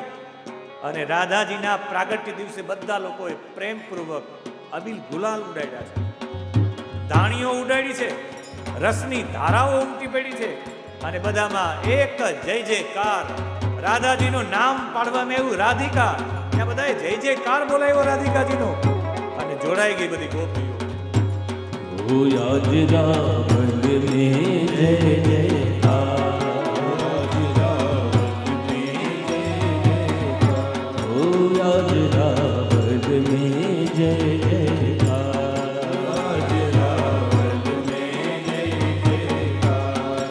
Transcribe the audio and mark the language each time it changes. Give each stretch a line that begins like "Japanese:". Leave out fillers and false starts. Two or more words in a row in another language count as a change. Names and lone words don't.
Gujarati: અને રાધાજીના પ્રાગટ્ય દિવસે બધા લોકોએ પ્રેમપૂર્વક અબીલ ગુલાલ ઉડાડ્યા છે, ધાણીઓ ઉડાડી છે, રસની ધારાઓ ઉમટી પડી છે. અને બધામાં એક જય જયકાર. રાધાજીનું નામ પાડવામાં એવું રાધિકા, ત્યાં બધાએ જય જયકાર બોલાવ્યો રાધિકાજીનો. અને જોડાઈ ગઈ બધી ગોપીઓ.
Hindi: ओ आज रावण में जय जयकार, आज रावण में जय जयकार, ओ आज रावण में जय जयकार, आज रावण में जय जयकार.